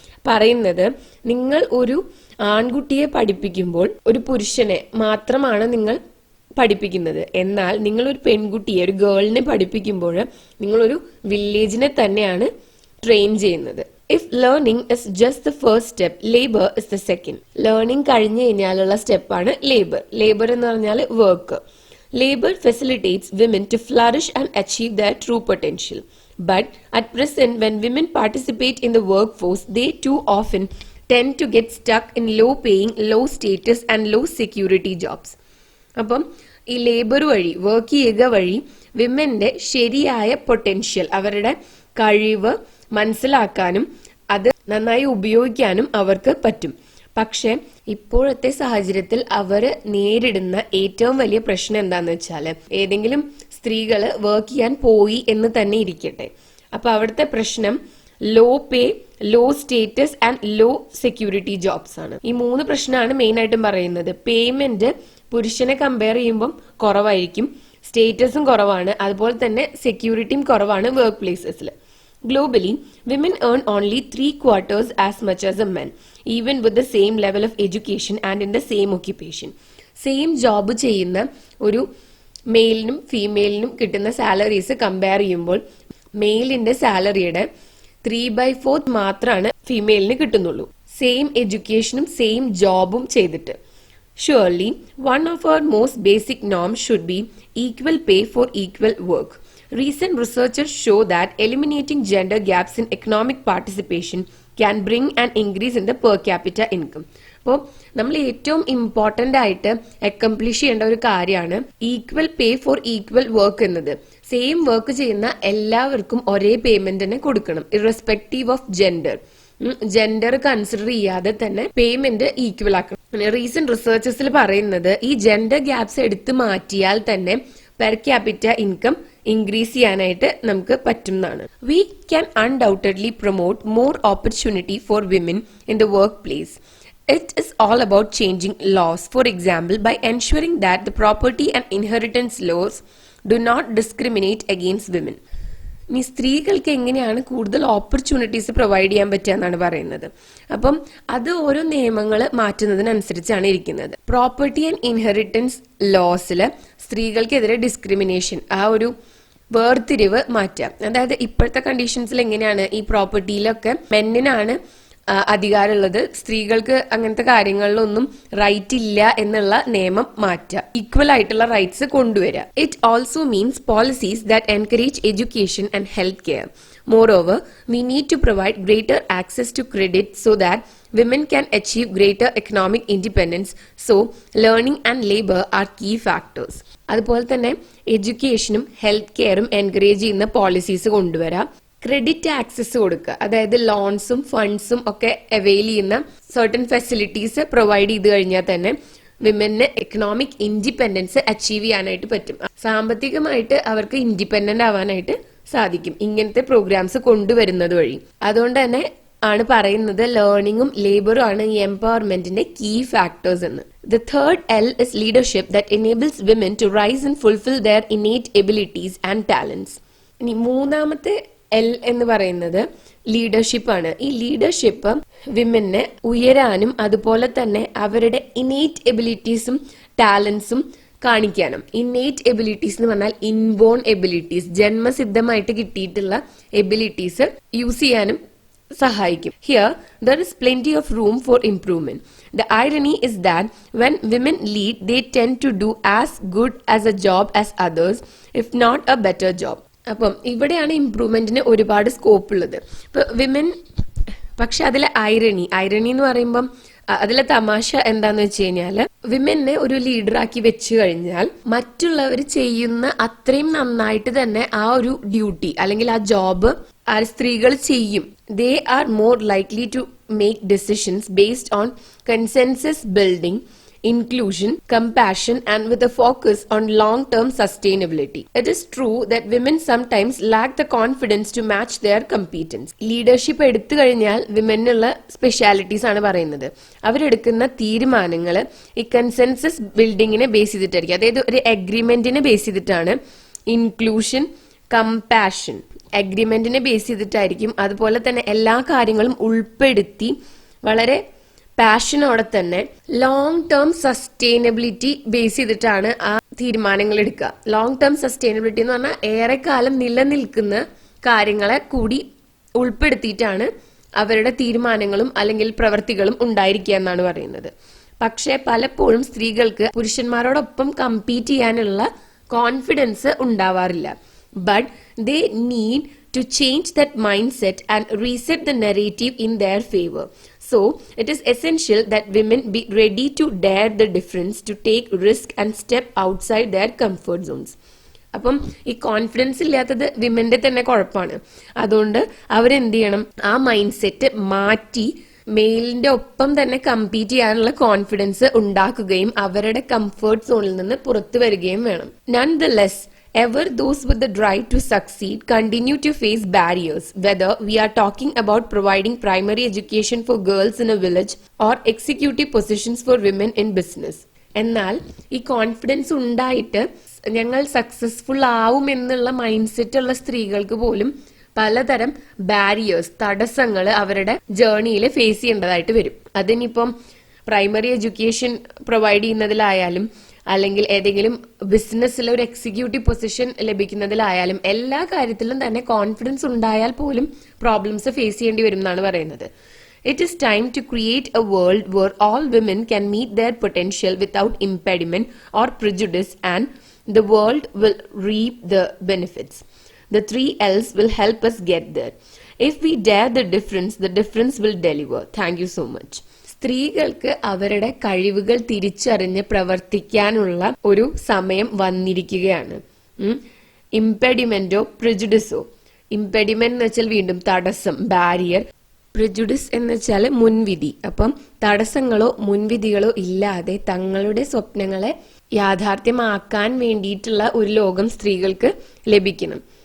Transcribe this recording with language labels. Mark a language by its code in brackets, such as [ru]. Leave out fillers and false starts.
[ml] പറയുന്നത്, നിങ്ങൾ ഒരു ആൺകുട്ടിയെ പഠിപ്പിക്കുമ്പോൾ ഒരു പുരുഷനെ മാത്രമാണ് നിങ്ങൾ പഠിപ്പിക്കുന്നത്. എന്നാൽ നിങ്ങൾ ഒരു പെൺകുട്ടിയെ, ഒരു ഗേളിനെ പഠിപ്പിക്കുമ്പോൾ നിങ്ങളൊരു വില്ലേജിനെ തന്നെയാണ് ട്രെയിൻ ചെയ്യുന്നത്. [en] If learning is just the first step, labour is the second. [ml] Learning കഴിഞ്ഞു കഴിഞ്ഞാലുള്ള സ്റ്റെപ്പാണ് ലേബർ. ലേബർ എന്ന് പറഞ്ഞാൽ work. [en] Labor facilitates women to flourish and achieve their true potential. But at present, when women participate in the workforce, they too often tend to get stuck in low-paying, low-status and low-security jobs. [ml] അപ്പം ഈ labour വഴി, work ചെയ്യുക വഴി വിമന്റെ ശരിയായ potential, അവരുടെ കഴിവ് മനസ്സിലാക്കാനും അത് നന്നായി ഉപയോഗിക്കാനും അവർക്ക് പറ്റും. പക്ഷെ ഇപ്പോഴത്തെ സാഹചര്യത്തിൽ അവർ നേരിടുന്ന ഏറ്റവും വലിയ പ്രശ്നം എന്താന്ന് വെച്ചാൽ, ഏതെങ്കിലും സ്ത്രീകള് വർക്ക് ചെയ്യാൻ പോയി എന്ന് തന്നെ ഇരിക്കട്ടെ, അപ്പൊ അവിടുത്തെ പ്രശ്നം [en] low pay, low status and low security jobs [ml] ആണ്. ഈ 3 പ്രശ്നമാണ് മെയിൻ ആയിട്ടും പറയുന്നത്. പേയ്മെന്റ് പുരുഷനെ കമ്പയർ ചെയ്യുമ്പോൾ കുറവായിരിക്കും, സ്റ്റേറ്റസും കുറവാണ്, അതുപോലെ തന്നെ സെക്യൂരിറ്റിയും കുറവാണ് work പ്ലേസസിൽ. [en] Globally, women earn only 3/4 as much as a man, even with the same level of education and in the same occupation. [ml] Same job ചെയ്യുന്ന ഒരു മെയിലിനും ഫീമെയിലിനും കിട്ടുന്ന സാലറീസ് കമ്പയർ ചെയ്യുമ്പോൾ മെയിലിന്റെ സാലറിയുടെ 3/4 മാത്രമാണ് ഫീമെയിലിന് കിട്ടുന്നുള്ളൂ, സെയിം എഡ്യൂക്കേഷനും സെയിം ജോബും ചെയ്തിട്ട്. [en] Surely, one of our most basic norms should be equal pay for equal work. Recent researchers show that eliminating gender gaps in economic participation can bring an increase in the per capita income. [ml] അപ്പോൾ നമ്മൾ ഏറ്റവും important ആയിട്ട് accomplish ചെയ്യേണ്ട ഒരു കാര്യമാണ് [en] equal pay for equal work [ml] എന്നത്. Same work ചെയ്യുന്ന എല്ലാവർക്കും ഒരേ പേയ്മെന്റ് തന്നെ കൊടുക്കണം, [en] irrespective of gender [ml] കൺസിഡർ ചെയ്യാതെ തന്നെ പേയ്മെന്റ് ഈക്വൽ ആക്കണം. റീസെന്റ് റിസർച്ചസിൽ പറയുന്നത് ഈ ജെൻഡർ ഗ്യാപ്സ് എടുത്തു മാറ്റിയാൽ തന്നെ പെർ ക്യാപിറ്റ ഇൻകം ഇൻക്രീസ് ചെയ്യാനായിട്ട് നമുക്ക് പറ്റുന്നതാണ്. [en] We can undoubtedly promote more opportunity for women in the workplace. It is all about changing laws. For example, by ensuring that the property and inheritance laws do not discriminate against women. [ml] ഇനി സ്ത്രീകൾക്ക് എങ്ങനെയാണ് കൂടുതൽ opportunities provide ചെയ്യാൻ പറ്റുക എന്നാണ് പറയുന്നത്. അപ്പം അത് ഓരോ നിയമങ്ങൾ മാറ്റുന്നതിനനുസരിച്ചാണ് ഇരിക്കുന്നത്. [en] property and inheritance [ml] ലോസിൽ സ്ത്രീകൾക്കെതിരെ ഡിസ്ക്രിമിനേഷൻ, ആ ഒരു വേർതിരിവ് മാറ്റാം. അതായത് ഇപ്പോഴത്തെ കണ്ടീഷൻസിൽ എങ്ങനെയാണ്, ഈ പ്രോപ്പർട്ടിയിലൊക്കെ മെന്നിനാണ് അധികാരമുള്ളത്, സ്ത്രീകൾക്ക് അങ്ങനത്തെ കാര്യങ്ങളിലൊന്നും റൈറ്റ് ഇല്ല എന്നുള്ള നിയമം മാറ്റുക, ഈക്വൽ ആയിട്ടുള്ള റൈറ്റ്സ് കൊണ്ടുവരിക. [en] It also means policies that encourage education and health care. Moreover, we need to provide greater access to credit so that women can achieve greater economic independence. So, learning and labor are key factors. [ml] അതുപോലെ തന്നെ എഡ്യൂക്കേഷനും health കെയറും encourage ചെയ്യുന്ന policies കൊണ്ടുവരാം. Credit access കൊടുക്കുക, അതായത് ലോൺസും ഫണ്ട്സും ഒക്കെ avail ചെയ്യുന്ന certain facilities provide ചെയ്ത് കഴിഞ്ഞാൽ തന്നെ വിമന് എക്കണോമിക് ഇൻഡിപെൻഡൻസ് അച്ചീവ് ചെയ്യാനായിട്ട് പറ്റും. സാമ്പത്തികമായിട്ട് അവർക്ക് ഇൻഡിപെൻഡന്റ് ആവാനായിട്ട് സാധിക്കും ഇങ്ങനത്തെ പ്രോഗ്രാംസ് കൊണ്ടുവരുന്നത് വഴി. അതുകൊണ്ട് തന്നെ ആണ് പറയുന്നത് ലേണിംഗും ലേബറും ആണ് ഈ എംപവർമെന്റിന്റെ കീ ഫാക്ടേഴ്സ് എന്ന്. [en] The third L is leadership that enables women to rise and fulfill their innate abilities and talents. [ml] ഇനി മൂന്നാമത്തെ L എന്ന് പറയുന്നത് ലീഡർഷിപ്പ് ആണ്. ഈ ലീഡർഷിപ്പ് വിമനെ ഉയരാനും അതുപോലെ തന്നെ അവരുടെ ഇന്നേറ്റ് എബിലിറ്റീസും ടാലൻസും കാണിക്കാനും. ഇന്നേറ്റ് എബിലിറ്റീസ് എന്ന് പറഞ്ഞാൽ ഇൻബോൺ എബിലിറ്റീസ്, ജന്മസിദ്ധമായിട്ട് കിട്ടിയിട്ടുള്ള എബിലിറ്റീസ് യൂസ് ചെയ്യാനും സഹായിക്കും. [en] Here there is plenty of room for improvement. The irony is that when women lead, they tend to do as good as a job as others, if not a better job. [ml] അപ്പം ഇവിടെയാണ് ഇംപ്രൂവ്മെന്റിന് ഒരുപാട് scope ഉള്ളത്. ഇപ്പൊ women, പക്ഷെ അതിലെ irony എന്ന് പറയുമ്പം അതിലെ തമാശ എന്താന്ന് വെച്ച് കഴിഞ്ഞാല് വിമനെ ഒരു ലീഡറാക്കി വെച്ചു കഴിഞ്ഞാൽ മറ്റുള്ളവർ ചെയ്യുന്ന അത്രയും നന്നായിട്ട് തന്നെ ആ ഒരു ഡ്യൂട്ടി അല്ലെങ്കിൽ ആ ജോബ് ആ സ്ത്രീകൾ ചെയ്യും. [en] They are more likely to make decisions based on consensus building, inclusion, compassion, and with a focus on long-term sustainability. It is true that women sometimes lack the confidence to match their competence. [ml] Leadership എടുത്തു കഴിഞ്ഞാൽ വിമനുള്ള specialities ആണ് പറയുന്നത്. അവരെടുക്കുന്ന തീരുമാനങ്ങൾ ഈ consensus ബിൽഡിങ്ങിനെ base ചെയ്തിട്ടായിരിക്കും. അതായത് ഒരു അഗ്രിമെന്റിനെ base ചെയ്തിട്ടാണ്. Inclusion, compassion അഗ്രിമെന്റിനെ base ചെയ്തിട്ടായിരിക്കും. അതുപോലെ തന്നെ എല്ലാ കാര്യങ്ങളും ഉൾപ്പെടുത്തി വളരെ പാഷനോടെ തന്നെ ലോങ് ടേം സസ്റ്റൈനബിലിറ്റി ബേസ് ചെയ്തിട്ടാണ് ആ തീരുമാനങ്ങൾ എടുക്കുക. ലോങ് ടേം സസ്റ്റൈനബിലിറ്റി എന്ന് പറഞ്ഞാൽ ഏറെക്കാലം നിലനിൽക്കുന്ന കാര്യങ്ങളെ കൂടി ഉൾപ്പെടുത്തിയിട്ടാണ് അവരുടെ തീരുമാനങ്ങളും അല്ലെങ്കിൽ പ്രവൃത്തികളും ഉണ്ടായിരിക്കുക എന്നാണ് പറയുന്നത്. പക്ഷെ പലപ്പോഴും സ്ത്രീകൾക്ക് പുരുഷന്മാരോടൊപ്പം കമ്പീറ്റ് ചെയ്യാനുള്ള കോൺഫിഡൻസ് ഉണ്ടാവാറില്ല. [en] But they need to change that mindset and reset the narrative in their favor. So, it is essential that women be ready to dare the difference, to take risk and step outside their comfort zones. [ml] അപ്പം ഈ confidence ഇല്ലാത്തത് വിമന്റെ തന്നെ കുഴപ്പമാണ്. അതുകൊണ്ട് അവരെന്ത് ചെയ്യണം, ആ mind set മാറ്റി മെയിലിന്റെ ഒപ്പം തന്നെ കമ്പീറ്റ് ചെയ്യാനുള്ള കോൺഫിഡൻസ് ഉണ്ടാക്കുകയും അവരുടെ കംഫർട്ട് സോണിൽ നിന്ന് പുറത്തു വരികയും വേണം. [en] Nonetheless, ever those with the drive to succeed continue to face barriers, whether we are talking about providing primary education for girls in a village or executive positions for women in business. [ml] എന്നാൽ ഈ confidence ഉണ്ടായിട്ട് ഞങ്ങൾ successful ആവും എന്നുള്ള mind set ഉള്ള സ്ത്രീകൾക്ക് പോലും പലതരം ബാരിയേഴ്സ്, തടസ്സങ്ങൾ അവരുടെ ജേർണിയിൽ ഫേസ് ചെയ്യേണ്ടതായിട്ട് വരും. അതിനിപ്പം പ്രൈമറി എഡ്യൂക്കേഷൻ പ്രൊവൈഡ് ചെയ്യുന്നതിലായാലും അല്ലെങ്കിൽ ഏതെങ്കിലും ബിസിനസ്സിൽ ഒരു എക്സിക്യൂട്ടീവ് പൊസിഷൻ ലഭിക്കുന്നതിലായാലും എല്ലാ കാര്യത്തിലും തന്നെ കോൺഫിഡൻസ് ഉണ്ടായാൽ പോലും പ്രോബ്ലംസ് ഫേസ് ചെയ്യേണ്ടി വരും എന്നാണ് പറയുന്നത്. [en] It is time to create a world where all women can meet their potential without impediment or prejudice, and the world will reap the benefits. The 3 L's will help us get there. If we dare the difference will deliver. Thank you so much. [ml] സ്ത്രീകൾക്ക് അവരുടെ കഴിവുകൾ തിരിച്ചറിഞ്ഞ് പ്രവർത്തിക്കാനുള്ള ഒരു സമയം വന്നിരിക്കുകയാണ്. ഇംപെഡിമെന്റോ പ്രിജുഡിസോ. ഇംപെഡിമെന്റ് എന്ന് വെച്ചാൽ വീണ്ടും തടസ്സം, ബാരിയർ. പ്രിജുഡിസ് എന്ന് വെച്ചാൽ മുൻവിധി. അപ്പം തടസ്സങ്ങളോ മുൻവിധികളോ ഇല്ലാതെ തങ്ങളുടെ സ്വപ്നങ്ങളെ യാഥാർത്ഥ്യമാക്കാൻ വേണ്ടിയിട്ടുള്ള ഒരു ലോകം സ്ത്രീകൾക്ക് ലഭിക്കണം.